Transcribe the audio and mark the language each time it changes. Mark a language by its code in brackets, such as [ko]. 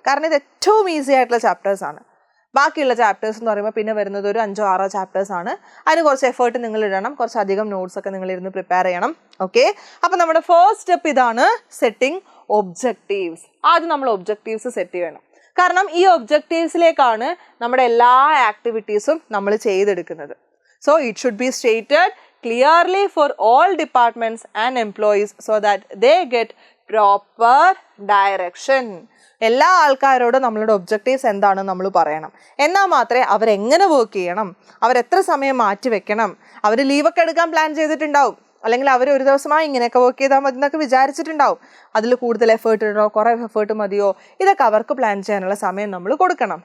[ml] കാരണം ഇത് ഏറ്റവും ഈസി ആയിട്ടുള്ള ചാപ്റ്റേഴ്സാണ്. ബാക്കിയുള്ള ചാപ്റ്റേഴ്സ് എന്ന് പറയുമ്പോൾ പിന്നെ വരുന്നത് ഒരു 5 or 6 ചാപ്റ്റേഴ്സാണ്. അതിന് കുറച്ച് എഫേർട്ട് നിങ്ങൾ ഇടണം, കുറച്ചധികം നോട്ട്സൊക്കെ നിങ്ങൾ ഇരുന്ന് പ്രിപ്പയർ ചെയ്യണം. ഓക്കെ, അപ്പോൾ നമ്മുടെ ഫസ്റ്റ് സ്റ്റെപ്പ് ഇതാണ്, സെറ്റിംഗ് ഒബ്ജക്റ്റീവ്സ്. ആദ്യം നമ്മൾ ഒബ്ജക്റ്റീവ്സ് സെറ്റ് ചെയ്യണം. കാരണം ഈ ഒബ്ജക്റ്റീവ്സിലേക്കാണ് നമ്മുടെ എല്ലാ ആക്ടിവിറ്റീസും നമ്മൾ ചെയ്തെടുക്കുന്നത്. [en] So it should be stated clearly for all departments and employees so that they get proper direction. [ml] എല്ലാ ആൾക്കാരോടും നമ്മളുടെ ഒബ്ജക്റ്റീവ്സ് എന്താണെന്ന് നമ്മൾ പറയണം. എന്നാൽ മാത്രമേ അവരെങ്ങനെ വർക്ക് ചെയ്യണം, അവരെത്ര സമയം മാറ്റി വെക്കണം, അവർ ലീവൊക്കെ എടുക്കാൻ പ്ലാൻ ചെയ്തിട്ടുണ്ടാവും, അല്ലെങ്കിൽ അവർ ഒരു ദിവസമായി ഇങ്ങനെയൊക്കെ വർക്ക് ചെയ്താൽ മതി എന്നൊക്കെ വിചാരിച്ചിട്ടുണ്ടാവും. അതിൽ കൂടുതൽ എഫേർട്ട് ഇടണോ, കുറേ എഫേർട്ട് മതിയോ, ഇതൊക്കെ അവർക്ക് പ്ലാൻ ചെയ്യാനുള്ള സമയം നമ്മൾ കൊടുക്കണം.